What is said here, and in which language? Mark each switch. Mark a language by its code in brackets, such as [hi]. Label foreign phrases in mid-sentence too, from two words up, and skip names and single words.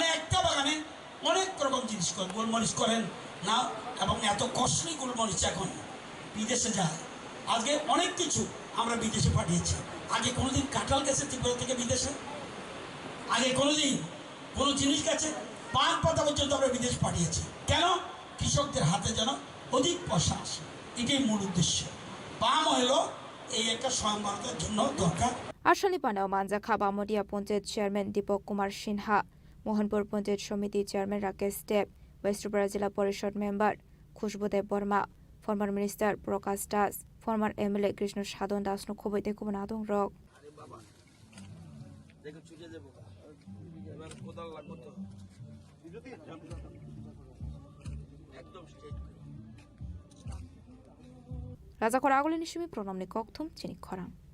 [bn] একটা বাগানে অনেক রকম জিনিস করেন গোলমরিচ করেন না এবং এত কস্টলি গোলমরিচ এখন বিদেশে যায় আজকে অনেক কিছু আমরা বিদেশে পাঠিয়েছি আগে কোনোদিন কাঁঠাল গেছে ত্রিপুরা থেকে বিদেশে আগে কোনোদিন কোনো জিনিস গেছে পান পাতা পর্যন্ত আমরা বিদেশ পাঠিয়েছি কেন কৃষকদের হাতে যেন অধিক পয়সা আসে এটাই মূল উদ্দেশ্য পাম হলো এই একটা স্বয়ংবরতার জন্য দরকার [trp] Ashani Panda Manjaka Bamudia [en] Panchayat chairman [trp] Deepak Kumar Sinha Mohanpur [en] panchayat committee chairman [trp] Rakesh Tepno West Tripura Jilla Parishad member Khushbudev Burma [en] former minister [trp] Prakash Das [en] former MLA [trp] Krishna Sadon Das no khobaite kubunadong rok Raja Khoragole Nishimi Pronamni Kokthum Chini Khorang